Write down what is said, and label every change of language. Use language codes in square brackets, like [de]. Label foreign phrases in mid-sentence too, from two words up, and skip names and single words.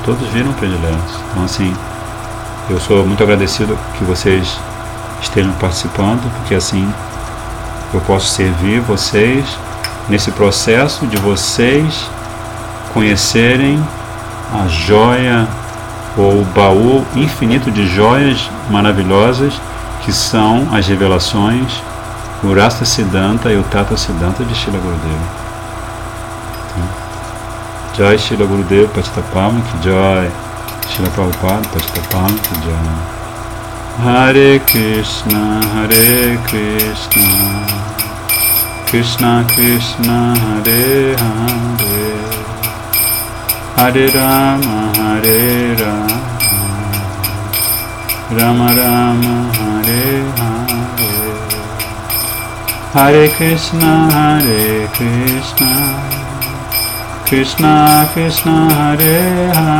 [pt] Todos viram prediletos. Então, assim, eu sou muito agradecido que vocês estejam participando, porque assim eu posso servir vocês nesse processo de vocês conhecerem a joia ou o baú infinito de joias maravilhosas que são as revelações, o Rasa Siddhanta e o Tata Siddhanta de Srila Gurudeva. [hi] जय श्रील गुरुदेव पतितपम की जय, श्रील प्रभुपाद पतितपम की जय. [sa] हरे कृष्ण, कृष्ण कृष्ण, हरे हरे, हरे राम, राम राम, हरे हरे, हरे कृष्ण, कृष्ण कृष्ण, हरे